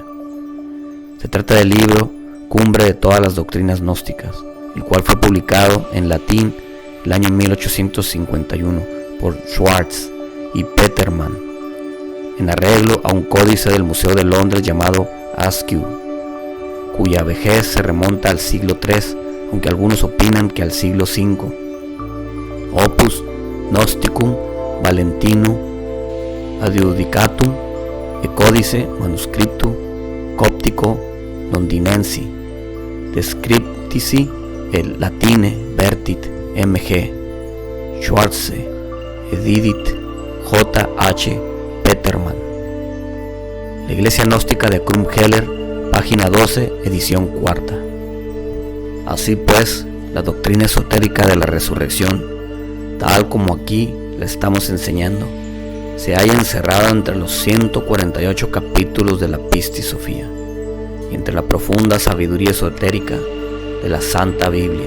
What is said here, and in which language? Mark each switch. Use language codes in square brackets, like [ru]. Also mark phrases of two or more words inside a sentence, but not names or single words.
[es] Se trata del libro cumbre de todas las doctrinas gnósticas, el cual fue publicado en latín el año 1851 por Schwartz y Petermann, en arreglo a un códice del Museo de Londres llamado Askew, cuya vejez se remonta al siglo III, aunque algunos opinan que al siglo V. [la] Opus Gnosticum Valentinum Adiudicatum e Codice Manuscriptum Coptico Londinensi Descriptici el Latine Vertit M.G. Schwarze Edidit J.H. Petermann. [es] La Iglesia Gnóstica de Krumheller, página 12, edición 4. Así pues, la doctrina esotérica de la resurrección, tal como aquí la estamos enseñando, se halla encerrada entre los 148 capítulos de la Pistis Sophia y entre la profunda sabiduría esotérica de la Santa Biblia.